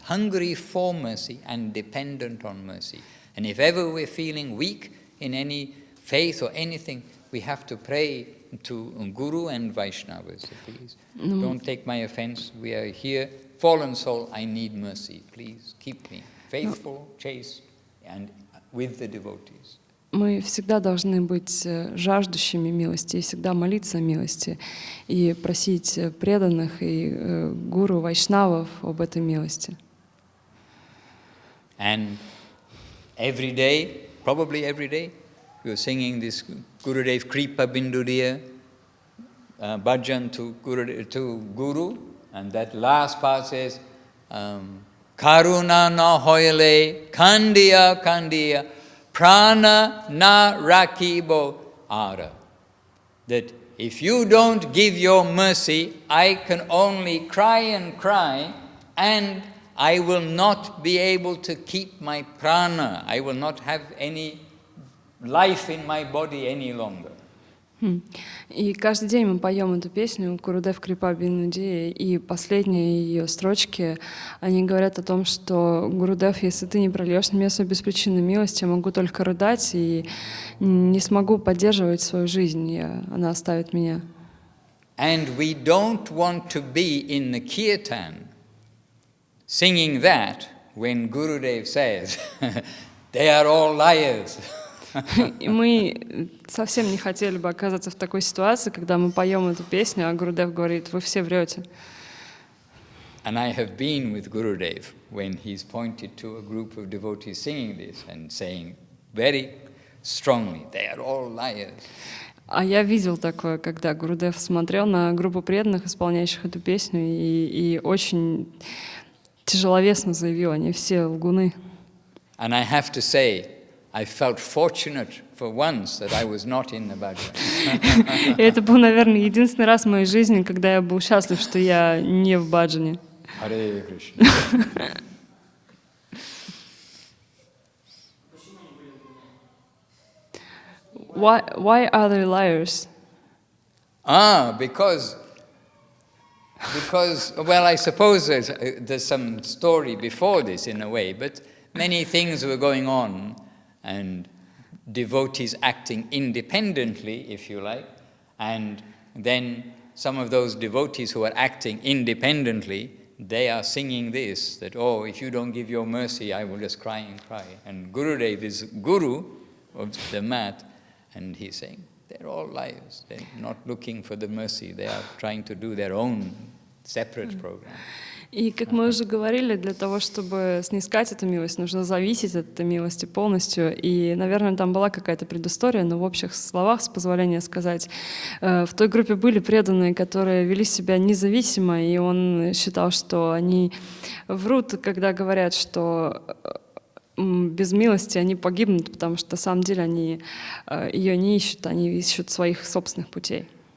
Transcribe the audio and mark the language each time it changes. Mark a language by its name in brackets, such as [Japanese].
[English] Hungry for mercy and dependent on mercy. And if ever we're feeling weak in any faith or anything, we have to pray to Guru and Vaishnavas, please. Don't take my offense. We are here. Fallen soul, I need mercy. Please keep me faithful, chaste, and with the devotees. [Russian] Мы всегда должны быть жаждущими милости и всегда молиться о милости и просить преданных и гуру, вайшнавов об этой милости. [English] And every day, probably every day, you're singing this Gurudev Kripa Binduriya bhajan to Guru, and that last part says, [Bangla] Karuna na hoyle kandiya kandiya prana na rakibo ara. [English] That if you don't give your mercy, I can only cry and cry, and I will not be able to keep my prana. I will not have any life in my body any longer. [Russian] И каждый день мы поем эту песню «Гурудев Крипа Бинуди», и последние ее строчки, они говорят о том, что «Гурудев, если ты не прольешь на меня свою беспричинную милость, я могу только рыдать и не смогу поддерживать свою жизнь, она оставит меня». [English] And we don't want to be in the kirtan singing that when Gurudev says, they are all liars. [Russian] И мы совсем не хотели бы оказаться в такой ситуации, когда мы поем эту песню, а Гурудев говорит, вы все врете. [English] And I have been with Gurudev when he's pointed to a group of devotees singing this and saying very strongly, they are all liars. [Russian] А я видел такое, когда Гурудев смотрел на группу преданных, исполняющих эту песню, и очень тяжеловесно заявил, они все лгуны. [English] And I have to say, I felt fortunate for once that I was not in the bhajan. [Russian] И это был, наверное, единственный раз в моей жизни, когда я был счастлив, что я не в баджане. [English] Hare Krishna. Why are they liars? Because, well, I suppose there's some story before this in a way, but many things were going on, and devotees acting independently, if you like, and then some of those devotees who are acting independently, they are singing this, that, oh, if you don't give your mercy, I will just cry and cry. And Gurudev is guru of the mat, and he's saying, they're all liars. They're not looking for the mercy. They are trying to do their own separate program. [Russian] И, как мы уже говорили, для того, чтобы снискать эту милость, нужно зависеть от этой милости полностью. И, наверное, там была какая-то предыстория, но в общих словах, с позволения сказать, в той группе были преданные, которые вели себя независимо, и он считал, что они врут, когда говорят, что без милости они погибнут, потому что на самом деле они ее не ищут, они ищут своих собственных путей.